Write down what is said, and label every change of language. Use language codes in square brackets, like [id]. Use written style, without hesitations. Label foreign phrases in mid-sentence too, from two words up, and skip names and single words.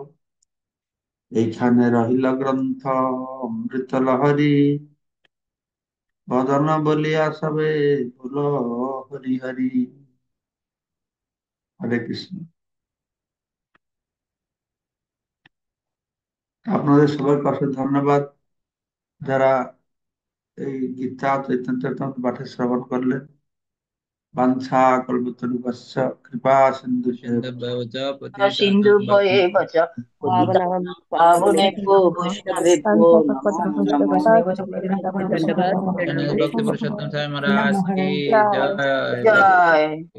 [bn] এইখানে রহিল গ্রন্থ অমৃত লহরী, বদন বলিয়া সবে ভুল হরি হরি। হরে কৃষ্ণ। আপনাদের সবাইকে অশেষ ধন্যবাদ, যারা এই গীতা চৈতন্য চরিতামৃত পাঠে শ্রবণ করলেন। [sa] বাঞ্ছা কল্পতরুভ্যশ্চ কৃপা সিন্ধুভ্যেব চ सिन्धुभ्यः च पतितानां सिन्धुभयेव च पतितानां पावनानां पावनेभ्यो वैष्णवेभ्यो नमो नमः। [hi] भक्ति पुरुषोत्तम स्वामी महाराज की जय जय। जय।